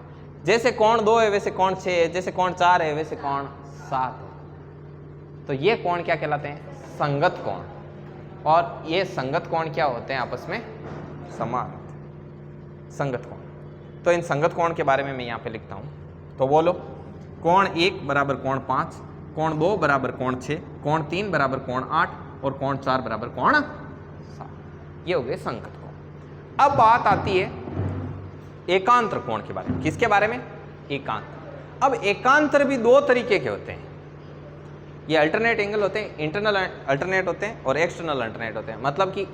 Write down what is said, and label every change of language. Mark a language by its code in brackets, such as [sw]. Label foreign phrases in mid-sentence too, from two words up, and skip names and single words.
[hi] जैसे कोण 2 है वैसे कोण 6 है, जैसे कोण 4 है वैसे कोण 7 है। तो ये कोण क्या कहलाते हैं, संगत कोण। और ये संगत कोण क्या होते हैं, आपस में समान संगत कोण। तो इन संगत कोण के बारे में मैं यहाँ पे लिखता हूँ। तो बोलो, कोण 1 बराबर कोण 5, कोण 2 बराबर कोण 6, कोण 3 बराबर कोण 8 और कोण 4 बराबर कोण 7। ये हो गए संगत कोण। अब बात आती है एकांतर कोण के बारे में। किसके बारे में, एकांतर। अब एकांतर भी 2 तरीके के होते हैं। ये [en] alternate angle [hi] होते हैं, [en] internal alternate [hi] होते हैं और [en] external alternate [hi] होते हैं।